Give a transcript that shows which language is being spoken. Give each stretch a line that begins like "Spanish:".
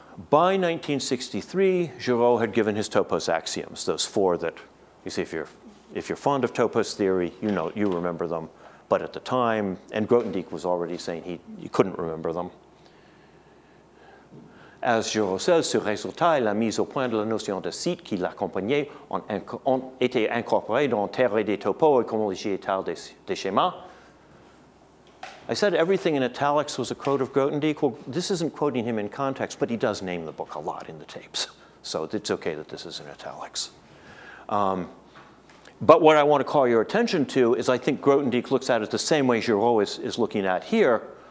English: By 1963, Giraud had given his topos axioms, those 4 that, you see, if you're fond of topos theory, you remember them. But at the time, and Grothendieck was already saying he couldn't remember them. As Giraud says,
French: ce résultat et la mise au point de la notion de site qui l'accompagnait ont été incorporés dans théorie des topos et homologie étale des schémas.
English: I said everything in italics was a quote of Grothendieck. Well, this isn't quoting him in context, but he does name the book a lot in the tapes. So it's okay that this is in italics. But what I want to call your attention to is I think Grothendieck looks at it the same way Giraud is looking at here.